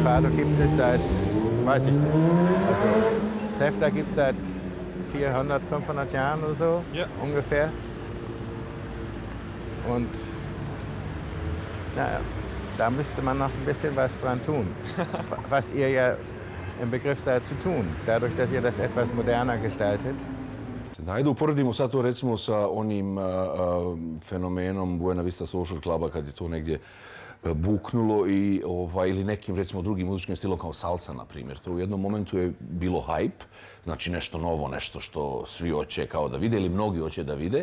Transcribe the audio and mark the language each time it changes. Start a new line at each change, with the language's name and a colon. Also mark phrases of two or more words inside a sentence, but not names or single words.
German: Fado gibt es seit, weiß ich nicht. Also Sevda gibt es seit 400, 500 Jahren oder so ungefähr. Und naja, da müsste man noch ein bisschen was dran tun. Was ihr ja im Begriff seid zu tun, dadurch, dass ihr das etwas moderner gestaltet.
Bosnian: Ajde uporedimo sad to recimo sa onim fenomenom Buena Vista Social Cluba kad je to negdje buknulo i ili nekim recimo drugim muzičkim stilom kao salsa na primjer. To u jednom momentu je bilo hype, znači nešto novo, nešto što svi hoće kao da vide ili mnogi hoće da vide.